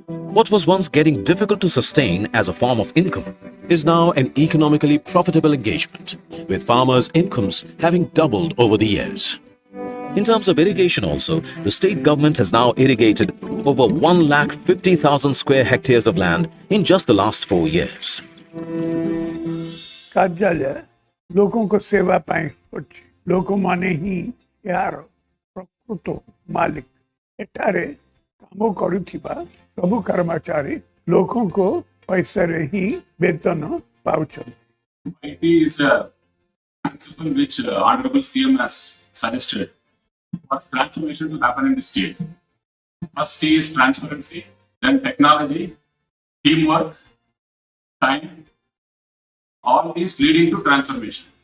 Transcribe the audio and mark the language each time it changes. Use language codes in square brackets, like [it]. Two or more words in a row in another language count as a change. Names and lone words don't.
[en] What was once getting difficult to sustain as a form of income is now an economically profitable engagement, with farmers' incomes having doubled over the years. In terms of irrigation also, the state government has now irrigated over 1,50,000 square hectares of land in just the last 4 years. [or] କାର୍ଯ୍ୟାଳୟ ଲୋକଙ୍କ ସେବା ପାଇଁ ଅଛି। ଲୋକମାନେ ହିଁ ଏହାର ପ୍ରକୃତ ମାଲିକ। ଏଠାରେ କାମ କରୁଥିବା ସବୁ କର୍ମଚାରୀ ଲୋକଙ୍କ ପଇସାରେ ହିଁ ବେତନ ପାଉଛନ୍ତି। [en] IT is a principle which Honorable CM has suggested for transformation to happen in the state. First T is transparency, then technology, teamwork, time, all these leading to transformation.